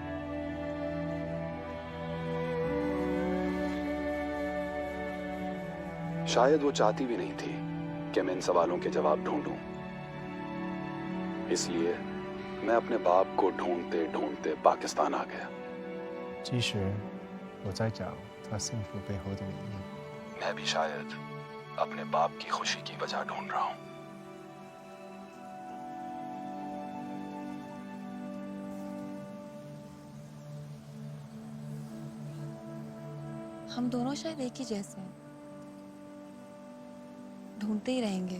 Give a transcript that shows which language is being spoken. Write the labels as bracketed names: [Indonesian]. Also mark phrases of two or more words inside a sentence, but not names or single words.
[Hindi] शायद वो चाहती भी नहीं थी कि मैं इन सवालों के जवाब ढूंढूं। इसलिए मैं अपने बाप को ढूंढते ढूंढते पाकिस्तान आ गया। [Chinese] 其实我在找他幸福背后的原因。 [Hindi] मैं भी शायद अपने बाप की खुशी की वजह ढूंढ रहा हूं। हम दोनों शायद एक ही जैसे हैं, ढूंढते ही रहेंगे।